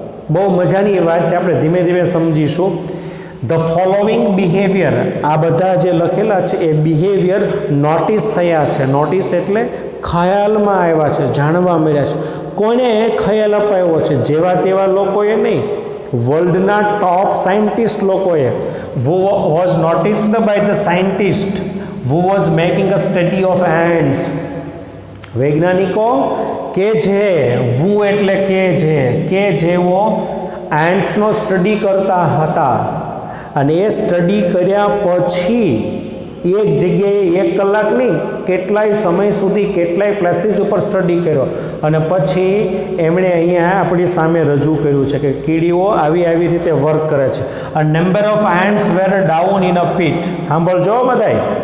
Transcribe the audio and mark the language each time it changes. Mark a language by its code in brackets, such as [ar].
[gu] બહુ મજાની વાત છે, આપણે ધીમે ધીમે સમજીશું. [en] the following behaviour, [gu] આ બધા જે લખેલા છે એ બિહેવિયર નોટિસ થયા છે. નોટિસ એટલે ખ્યાલમાં આવ્યા છે, જાણવા મળ્યા છે. કોને ખ્યાલ અપાયો છે? જેવા તેવા લોકોએ નહીં, વર્લ્ડના ટોપ સાયન્ટિસ્ટ લોકોએ. [en] who was noticed by the scientist who was making a study of ants. [gu] વૈજ્ઞાનિકો કે જે વુ એટલે કે જેઓ એન્ટ્સનો સ્ટડી કરતા હતા, અને એ સ્ટડી કર્યા પછી એક જગ્યાએ 1 કલાક નહીં, કેટલાય સમય સુધી કેટલાય પ્લેસીસ ઉપર સ્ટડી કર્યો, અને પછી એમણે અહીંયા આપણી સામે રજૂ કર્યું છે કે કીડીઓ આવી રીતે વર્ક કરે છે. [en] A number of ants were down in a pit. [gu] સાંભળજો બધાય.